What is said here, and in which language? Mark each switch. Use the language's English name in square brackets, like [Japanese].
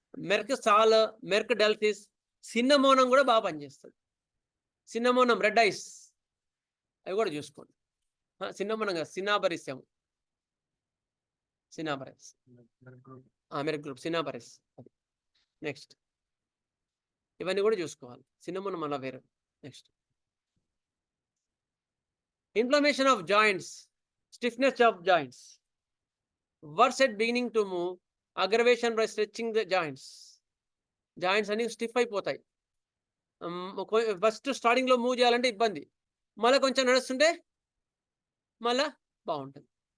[Telugu] Merck సాల్, Merck డెల్సిస్, సిన్నమోనం కూడా బాగా పనిచేస్తుంది. సిన్నమోనం రెడ్ ఐస్ అవి కూడా చూసుకోండి. సిన్నమోనం కాదు, సినాబరిసము, సినాబరిస్, మెర్క్ గ్రూప్ సినాబరిస్. అది నెక్స్ట్. ఇవన్నీ కూడా చూసుకోవాలి. సిన్నమోనం అలా వేరే. [English] Next, inflammation of joints, stiffness of joints, worse at beginning to move, aggravation by stretching the joints. [Telugu] Joints అన్ని స్టిఫ్ అయిపోతాయి. ఫస్ట్ స్టార్టింగ్లో మూవ్ చేయాలంటే ఇబ్బంది, మళ్ళీ కొంచెం నడుస్తుంటే మళ్ళా బాగుంటుంది.